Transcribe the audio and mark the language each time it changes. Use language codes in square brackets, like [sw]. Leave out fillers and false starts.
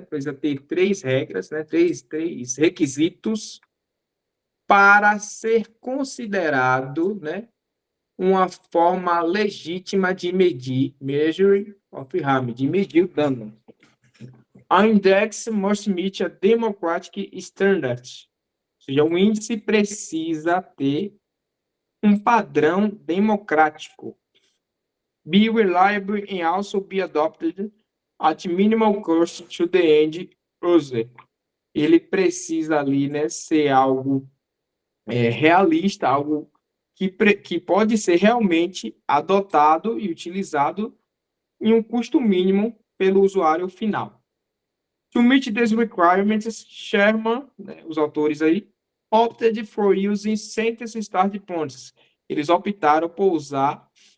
[pt] Precisa ter 3 regras, né? 3 requisitos para ser considerado, né, uma forma legítima de medir, [en] measure of harm, [pt] de medir o dano. [en] A index must meet a democratic standard, [pt] ou seja, o índice precisa ter um padrão democrático. [en] Be reliable and also be adopted at minimal cost to the end user. [pt] Ele precisa ali, né, ser algo realista, algo que pode ser realmente adotado e utilizado em um custo mínimo pelo usuário final. [en] To meet these requirements, Sherman, [pt] né, os autores aí, [en] opted for using sentence start points. [pt] Eles optaram por usar